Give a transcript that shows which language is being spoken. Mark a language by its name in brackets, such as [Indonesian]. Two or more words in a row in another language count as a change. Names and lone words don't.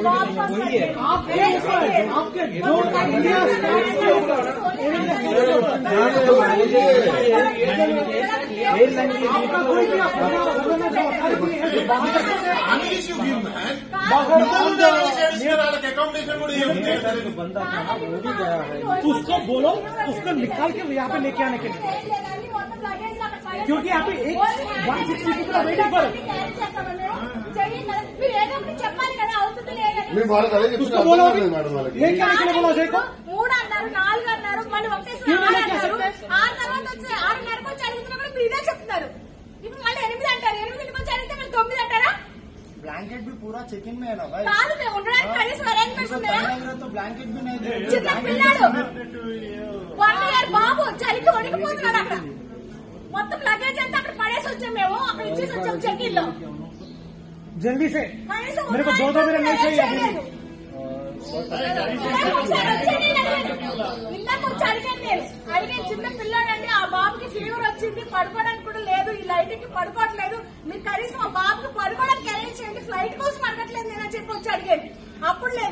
[Hindi] आपके जो इंडिया आपका कोई भी उसको बोलो, उसको निकाल के यहाँ पे लेके आने के लिए, क्योंकि यहाँ पे एक 160 [English] people are waiting for it। [Hindi] उसको बोलो लेके आने के लिए बोलो अजय को। [Telugu] 3 అన్నారు 4 అన్నారు మళ్ళీ ఒకటేసారి 6 తర్వాత వచ్చి 6:30కి వచ్చి అడుగుతున్నా కూడా మీరే చెప్తున్నారు. ఇప్పుడు మళ్ళీ 8 అంటారు, 8కి వచ్చి అడిగితే మళ్ళీ 9 అంటారా? [Hindi] ब्लैंकेट भी पूरा चेकिंग में है ना भाई। [Telugu] కాదు మేము ఉండడానికి కనీసం అరేంజ్మెంట్స్ ఉన్నాయా? [Hindi] तो ब्लैंकेट भी नहीं दे। [Telugu] చిన్న పిల్లాడు 1 ఇయర్ బాబు చలికి వణికిపోతున్నాడు. అక్కడ మొత్తం లగేజ్ అంతా అక్కడ పడేసి వచ్చాం, మేము అక్కడ ఇచ్చేసి వచ్చాం చెక్-ఇన్ లో। [Hindi] जल्दी से [Telugu] కనీసం [Hindi] मेरे को 2 मिनट नहीं चाहिए अभी। [Telugu] ఇందాక వచ్చి అడిగాను నేను, అడిగాను చిన్న పిల్లాడండి, ఆ బాబుకి ఫీవర్ వచ్చింది, పడుకోవడానికి కూడా లేదు, ఈ లైట్ కి పడుకోవట్లేదు, మీరు కనీసం ఆ బాబుకి పడుకోవడానికి అరేంజ్ చేయండి, ఫ్లైట్ కోసం అడగట్లేదు నేనని చెప్పి వచ్చి అడిగాను. అప్పుడు లేదు.